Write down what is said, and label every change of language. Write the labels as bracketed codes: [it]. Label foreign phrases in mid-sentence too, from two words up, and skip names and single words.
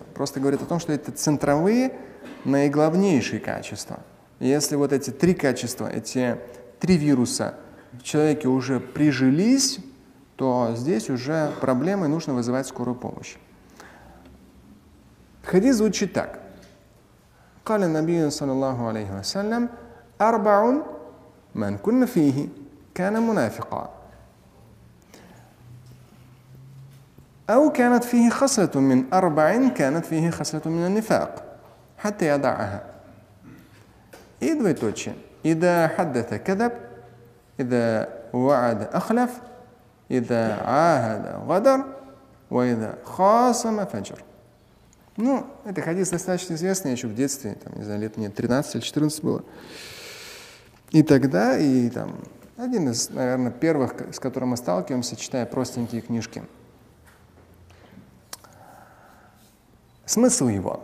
[ru] Просто говорит о том, что это центровые, наиглавнейшие качества. И если вот эти 3 качества, эти 3 вируса в человеке уже прижились, то здесь уже проблемы, нужно вызывать скорую помощь. Хадис звучит так. [ar] قال النبي صلى الله عليه وسلم 4 من كن فيه كان منافقا أو كانت فيه خصلة من 4 كانت فيه خصلة من النفاق حتى يدعها. [ru] И двоеточие. [ar] إذا حدث كذب إذا وعد أخلف إذا عاهد غدر وإذا خاصم فجر. [ru] Ну, это хадис достаточно известный, еще в детстве, там, не знаю, лет мне 13 или 14 было. И тогда, и там, один из, наверное, первых, с которым мы сталкиваемся, читая простенькие книжки. Смысл его.